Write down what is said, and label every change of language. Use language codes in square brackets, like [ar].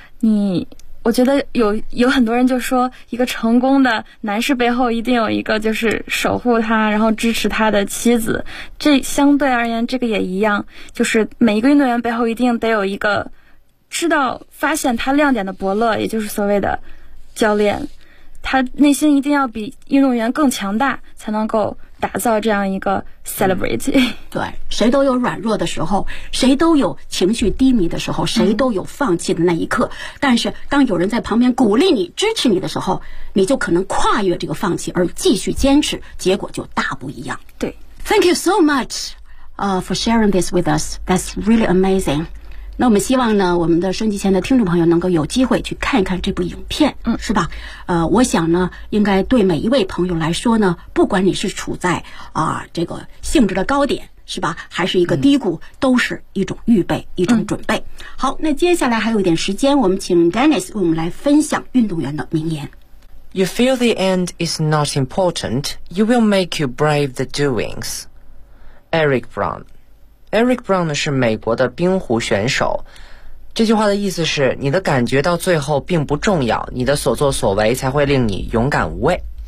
[zh] 你我觉得有很多人就说一个成功的男士背后一定有一个就是守护他然后支持他的妻子，这相对而言这个也一样，就是每一个运动员背后一定得有一个知道发现他亮点的伯乐，也就是所谓的教练，他内心一定要比运动员更强大才能够打造这样一个 celebrity。对，谁都有软弱的时候，谁都有情绪低迷的时候，谁都有放弃的那一刻，但是当有人在旁边鼓励你支持你的时候，你就可能跨越这个放弃而继续坚持，结果就大不一样。对， [en] Thank you so much for sharing this with us. That's really amazing. [zh] 那我们希望呢我们的收音机前的听众朋友能够有机会去看一看这部影片，是吧？我想呢应该对每一位朋友来说呢，不管你是处在这个性质的高点是吧，还是一个低谷，都是一种预备，一种准备。好，那接下来还有一点时间，我们请 Dennis 为我们来分享运动员的名言。 [en] You feel the end is not important, you will make you brave the doings. Eric Brown。 [zh] Eric Brown 呢是美国的冰壶选手，这句话的意思是你的感觉到最后并不重要，你的所作所为才会令你勇敢无畏。